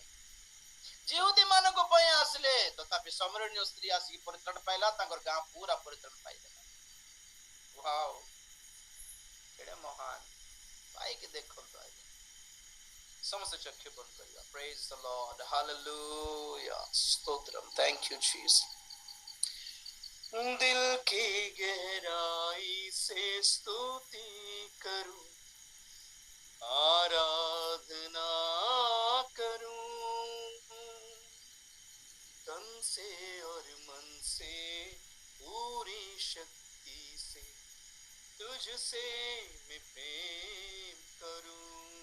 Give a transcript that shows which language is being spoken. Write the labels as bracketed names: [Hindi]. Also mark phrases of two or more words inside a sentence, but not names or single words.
[Odia] ଇହୁଦୀ ମାନଙ୍କ ପାଇଁ ଆସିଲେ, ତଥାପି ସମରଣୀୟ ସ୍ତ୍ରୀ ଆସିକି ପରିତ୍ରାଣ ପାଇଲା, ତାଙ୍କର ଗାଁ ପୁରା ପରିତ୍ରାଣ ପାଇଦେଲା। ୱାଓ, କେଡେ ମହାନ! ପାଇକି ଦେଖନ୍ତୁ ଆଜ୍ଞା। ସମସ୍ତେ ଚକ୍ଷୁ ବନ୍ଦ କରିବା। [English] praise the Lord, hallelujah, ସ୍ତୋତ୍ରମ୍, thank you Jesus. [Hindi] दिल की गहराई से स्तुति करूं, आराधना करूं, तन से और मन से पूरी शक्ति से तुझसे मैं प्रेम करूं।